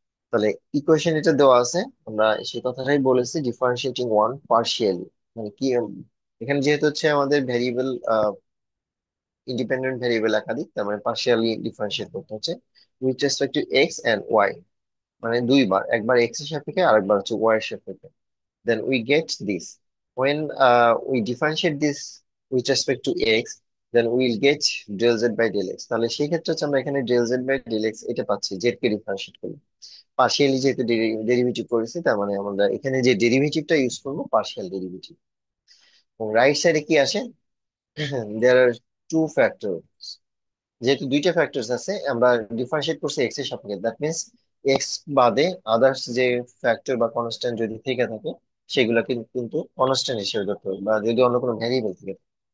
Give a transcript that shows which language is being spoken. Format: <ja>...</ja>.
<bn>তাহলে ইকুয়েশন এটা দেওয়া আছে, আমরা সেই কথাটাই বলেছি,</bn> <en>differentiating one partially,</en> <bn>মানে কি এখানে যেহেতু হচ্ছে আমাদের ভেরিয়েবল ইন্ডিপেন্ডেন্ট ভেরিয়েবল একাধিক, তার মানে পার্শিয়ালি ডিফারেন্সিয়েট করতে হচ্ছে with respect to x and Y, মানে দুইবার, একবার এক্স এর সাপেক্ষে আর একবার হচ্ছে ওয়াই এর সাপেক্ষে।</bn> <en>then we get this when we differentiate this with respect to x, then we will get del z by del x।</en> <bn>তাহলে সেই ক্ষেত্রে হচ্ছে আমরা এখানে del z by del x এটা পাচ্ছি z কে ডিফারেন্সিয়েট করলে, পার্শিয়ালি যেহেতু ডেরিভেটিভ করেছি, তার মানে আমরা এখানে যে ডেরিভেটিভটা ইউজ করবো পার্শিয়াল ডেরিভেটিভ। এবং রাইট সাইডে কি আসে,</bn> <en>there are two factor,</en> <bn>যেহেতু দুইটা ফ্যাক্টরস আছে, আমরা ডিফারেন্সিয়েট করছি এক্স এর সাপেক্ষে, দ্যাট মিনস এক্স বাদে আদার্স যে ফ্যাক্টর বা কনস্ট্যান্ট যদি থেকে থাকে সেগুলোকে কিন্তু কনস্ট্যান্ট হিসেবে ধরতে হবে, বা যদি অন্য কোনো ভ্যারিয়েবল থেকে থাকে।</bn>